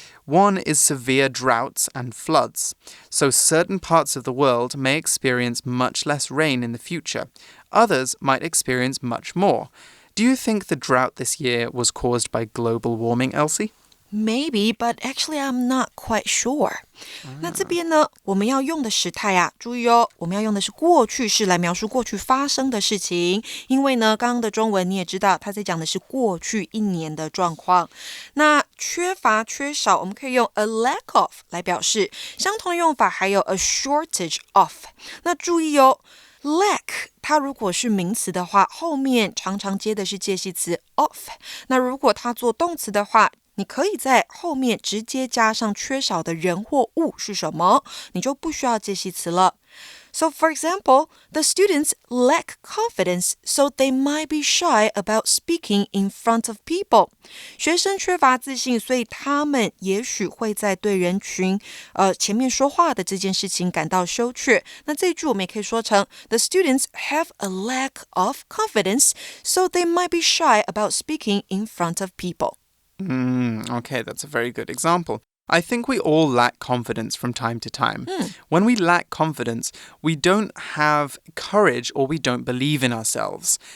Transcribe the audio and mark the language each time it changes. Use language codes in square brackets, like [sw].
[en] One is severe droughts and floods. So certain parts of the world may experience much less rain in the future. Others might experience much more. Do you think the drought this year was caused by global warming, Elsie? Maybe, but actually I'm not quite sure. [zh] 那这边呢，我们要用的时态啊，注意哦，我们要用的是过去式来描述过去发生的事情。因为呢，刚刚的中文你也知道，它在讲的是过去一年的状况。那缺乏、缺少，我们可以用 a lack of 来表示。相同的用法还有 a shortage of。那注意哦。 lack 它如果是名词的话，后面常常接的是介系词 of。那如果它做动词的话，你可以在后面直接加上缺少的人或物是什么，你就不需要介系词了。 [en] So, for example, the students lack confidence, so they might be shy about speaking in front of people. [zh] 学生缺乏自信，所以他们也许会在对人群前面说话的这件事情感到羞怯。那这一句我们也可以说成 [en] The students have a lack of confidence, so they might be shy about speaking in front of people. Okay, that's a very good example. I think we all lack confidence from time to time. When we lack confidence, we don't have courage or we don't believe in ourselves.